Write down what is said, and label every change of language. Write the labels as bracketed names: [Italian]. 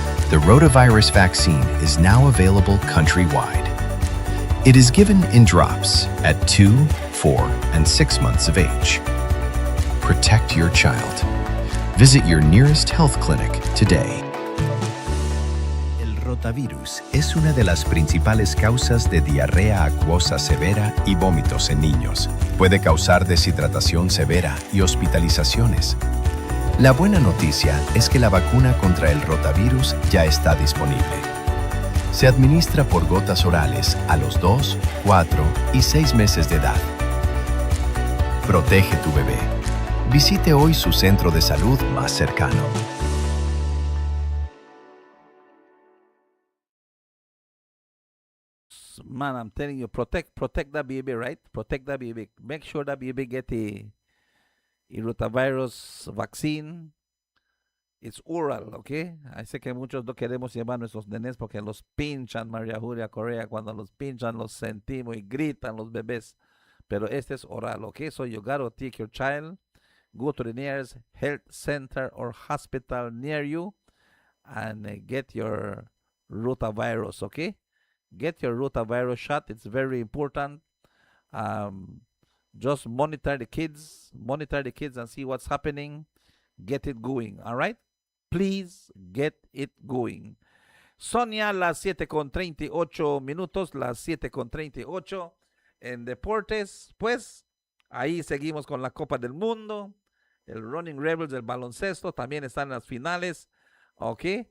[English] The rotavirus vaccine is now available countrywide. It is given in drops at 2, 4, and 6 months of age. Protect your child. Visit your nearest health clinic today. [Spanish] El rotavirus es una de las principales causas de diarrea acuosa severa y vómitos en niños. Puede causar deshidratación severa y hospitalizaciones. La buena noticia es que la vacuna contra el rotavirus ya está disponible. Se administra por gotas orales a los 2, 4 y 6 meses de edad. Protege tu bebé. Visite hoy su centro de salud más cercano. [English] Man, I'm telling you, protect that baby, right? Protect that baby. Make sure that baby get a rotavirus vaccine. It's oral, ¿ok? [Spanish] Sé que muchos no queremos llevar a nuestros nenes porque los pinchan, María Julia Correa. Cuando los pinchan, los sentimos y gritan los bebés. Pero este es oral, ¿ok? [English] So you gotta take your child, go to the nearest health center or hospital near you and get your rotavirus, ¿ok? Get your rotavirus shot. It's very important. Um, just monitor the kids and see what's happening. Get it going, all right? Please get it going. [Spanish] Sonia, las 7:38 las 7:38 en deportes. Pues ahí seguimos con la Copa del Mundo. El Running Rebels del baloncesto también están en las finales. Ok.